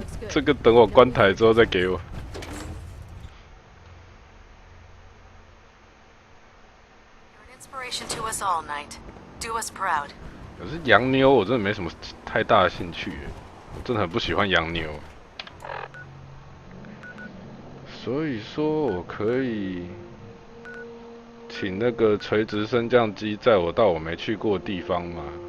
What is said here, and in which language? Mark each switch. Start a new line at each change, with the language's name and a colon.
Chinese: 这个等我关台之后再给我。
English: You're an inspiration to us all, Knight. Do us proud.
Chinese: 可是洋妞我真的没什么太大的兴趣耶，我真的很不喜欢洋妞。所以说我可以请那个垂直升降机载我到我没去过的地方吗？